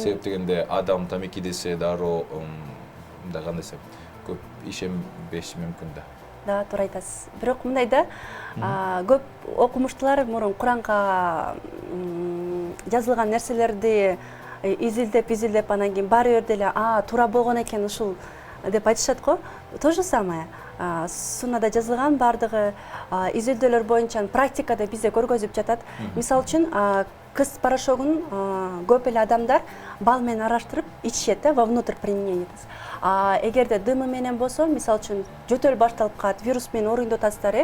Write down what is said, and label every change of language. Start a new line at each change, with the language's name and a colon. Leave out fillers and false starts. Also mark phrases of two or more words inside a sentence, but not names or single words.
Kyrgyz: себеп дегенде адам тамеки десе дароо мындай кандай десем, көп ишенбеши мүмкүн да. Да, туура айтасыз. Бирок мындай да, көп окумуштуулар мурун Куранга жазылган нерселерди изилдеп анан кийин баары бир деле туура болгон экен ушул деп айтышат го.
Russian: То же самое.
Kyrgyz: Суннада жазылган бардыгы изилдөөлөр боюнча практикада бизде көргөзүп жатат. Мисалы үчүн кыс порошогун көп эле адамдар бал менен араштырып ичишет да,
Russian: вовнутрь применение
Kyrgyz: этет. Эгерде дымы менен болсо, мисалы үчүн жөтөл башталып калат, вирус менен ооруйт атасыздар.